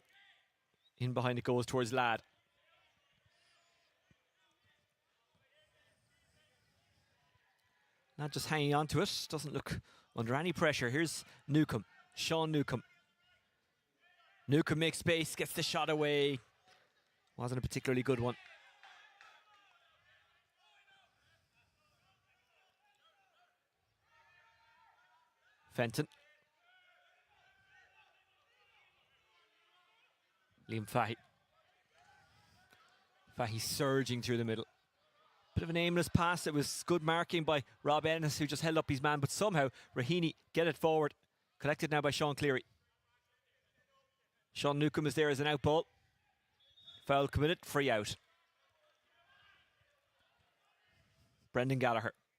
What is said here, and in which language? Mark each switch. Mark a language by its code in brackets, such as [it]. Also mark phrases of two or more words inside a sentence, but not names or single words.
[en] In behind it goes towards Ladd. Not just hanging on to it. Doesn't look under any pressure. Here's Newcomb. Sean Newcomb. Newcomb makes space, gets the shot away. Wasn't a particularly good one. Fenton. Liam Fahy. Fahy surging through the middle. Bit of an aimless pass. It was good marking by Rob Ennis, who just held up his man, but somehow Raheny get it forward. Collected now by Sean Cleary. Sean Newcomb is there as an out ball. Foul committed, free out. Brendan Gallagher.